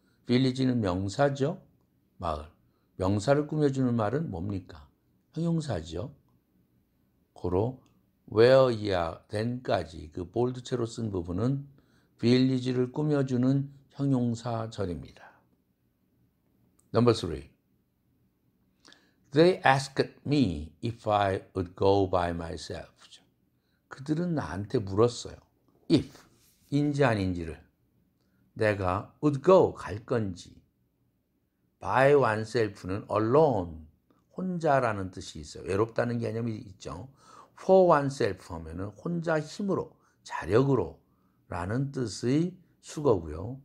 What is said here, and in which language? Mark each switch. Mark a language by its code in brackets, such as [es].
[ko] village는 명사죠. 마을. 명사를 꾸며주는 말은 뭡니까? 형용사죠. 고로 where 이하 then까지 그 볼드체로 쓴 부분은 village를 꾸며주는 형용사절입니다. [en] Number 3. They asked me if I would go by myself. [ko] 그들은 나한테 물었어요. if, 인지 아닌지를. 내가 [en] would go, [ko] 갈 건지. [en] by oneself [ko] 는 alone, 혼자라는 뜻이 있어요. 외롭다는 개념이 있죠. [en] for oneself [ko] 하면은 혼자 힘으로, 자력으로 라는 뜻의 수거고요.